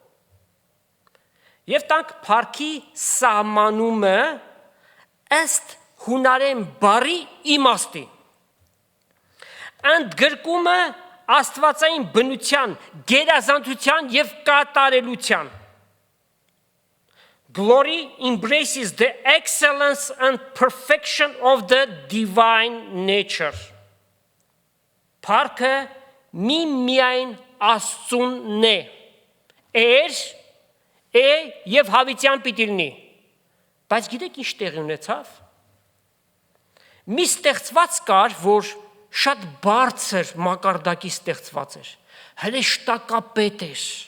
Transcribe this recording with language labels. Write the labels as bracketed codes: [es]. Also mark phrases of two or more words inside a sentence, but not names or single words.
[hy] Եվ տանք փառքի սահմանումը ըստ հունարեն բառի իմաստի։ Ընդգրկումը աստվածային բնության, գերազանցության եւ կատարելության։ [en] Glory embraces the excellence and perfection of the divine nature. [hy] Փառքը միայն Աստծունն է։ Եվ հավիտյան պիտի լինի։ Բայց գիտեք ինչ տեղի ունեցավ։ Մի ստեղծված կար, որ շատ բարձր մակարդակի ստեղծված էր։ Հրեշտակապետ էր։